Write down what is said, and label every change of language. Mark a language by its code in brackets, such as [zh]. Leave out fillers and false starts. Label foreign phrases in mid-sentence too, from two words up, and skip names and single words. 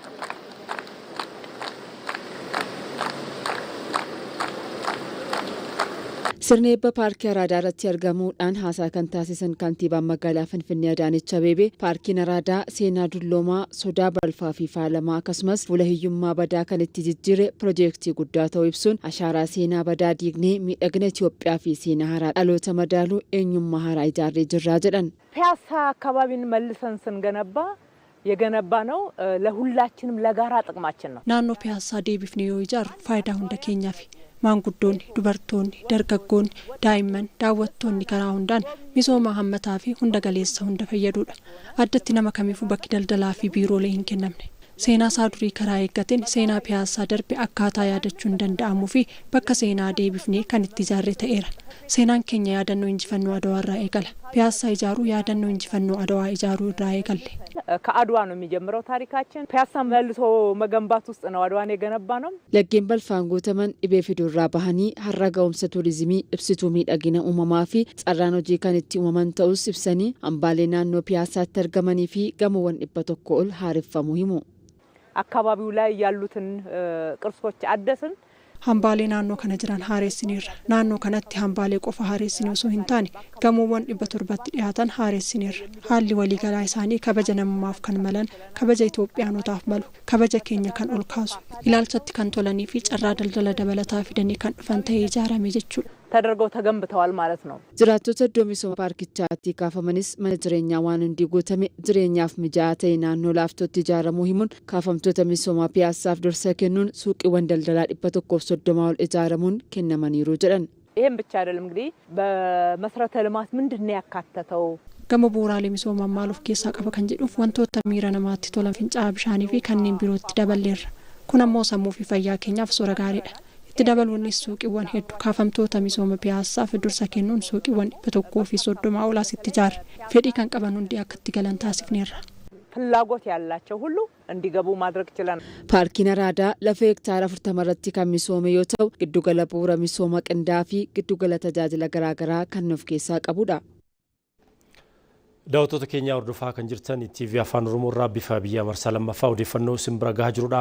[om] Sirna eebba paarkii Araadaa irratti argamuudhaan haasaa kan taasisan kantiibaan magaalaa Finfinnee Adaanech Abeebee paarkiin Araadaa seenaa dulloomaa sodaa balfaa fi faalamaa akkasumas fuula hiyyummaa badaa kan itti jijjiire piroojeektii guddaa ta'uu ibsuun ashaaraa seenaa badaa diignee miidhagina Itoophiyaa fi seenaa haaraa dhaloota madaaluu eenyummaa haaraa ijaarree jirraa jedhan. [am] ፒያሳ አካባቢን መልሰን ስንገነባ የገነባ ነው ለሁላችንም ለጋራ ጥቅማችን ነው። [om] naannoo piyaasaa deebifnee yoo ijaarru faayidaa hunda keenyaaf maanguddoonni, dubartoonni, dargaggoonni, daa'imman, daawwattoonni karaa hundaan misooma hammataa fi hunda galeessa hunda fayyadudha. Addatti nama kamiifuu bakki daldalaa fi biiroolee hin kennamne. Seenaa isaa durii karaa eeggateen seenaa piyaasaa darbe akkaataa yaadachuun danda'amuu fi bakka seenaa deebifnee kan itti ijaarre ta'eera. Seenaan keenya yaadannoo injifannoo Adawaa irraa eegala. Piyaasaa ijaaruu yaadannoo injifannoo Adawaa ijaaruu irraa eegalle. [am] ከአድዋ ነው የሚጀምረው ታሪካችን። ፒያሳ መልሶ መገንባት ውስጥ ነው አድዋን የገነባ ነው። [om] Laggeen balfaan guutaman dhibee fiduurraa bahanii har'a ga'umsa tuurizimii ibsituu miidhagina uumamaa fi carraan hojii kan itti uumaman ta'us ibsanii hambaalee naannoo piyaasaatti argamanii fi gamoowwan 100 ol haareffamuu himu. [am] አካባቢው ላይ ያሉትን ቅርሶች አደስን። [om] hambaalee naannoo kana jiran haareessineerra naannoo kanatti hambaalee qofa haareessinee osoo hin taane gamoowwan 700tti dhiyaatan haareessineerra haalli waliigalaa isaanii kabaja namummaaf kan malan kabaja Itoophiyaanotaaf malu kabaja keenya kan ol kaasu ilaalchatti kan tolanii fi carraa daldala dabalataa fidanii kan dhufan ta'ee ijaarame jechuudha. [am] ተደርገው ተገንብተዋል ማለት ነው። [om] Jiraattota iddoo misooma paarkichaatti kaafamanis mana jireenyaa waan hundi guutame jireenyaaf mijaa'aa ta'e naannoo laaftootti ijaaramuu himuun kaafamtoota misoomaa piyaasaaf dursa kennuun suuqiiwwan daldalaa 130 ol ijaaramuun kennamaniiru jedhan. [am] ይሄን ብቻ አይደለም እንግዲህ በመሰረተ ልማት ምንድነው ያካተተው? [om] Gama bu'uuraalee misoomaa maaluuf keessaa qaba kan jedhuuf wantoota miira namaatti tolan fincaa'aa bishaanii fi kanneen birootti daballeerra. Kun ammoo sammuu fi fayyaa keenyaaf soora gaariidha. Itti dabaluunis suuqiiwwan hedduu kaafamtoota misooma piyaasaaf dursa kennuun suuqiiwwan 130 ol asitti ijaarre fedhii kan qaban hundi akka itti galan taasifneerra. [am] ፍላጎት ያላቸው ሁሉ እንዲገቡ ማድረግ ችለናል። [om] Paarkiin Araadaa lafa hektaara 40 irratti kan misoome yoo ta'u giddugala bu'uura misooma qindaa fi giddugala tajaajila garaagaraa kan of keessaa qabudha. Daawwattoota keenya hordofaa kan jirtan TV Afaan Oromoo irraa bifa biyya marsaa lammaffaa odeeffannoo simbira gahaa jirudha.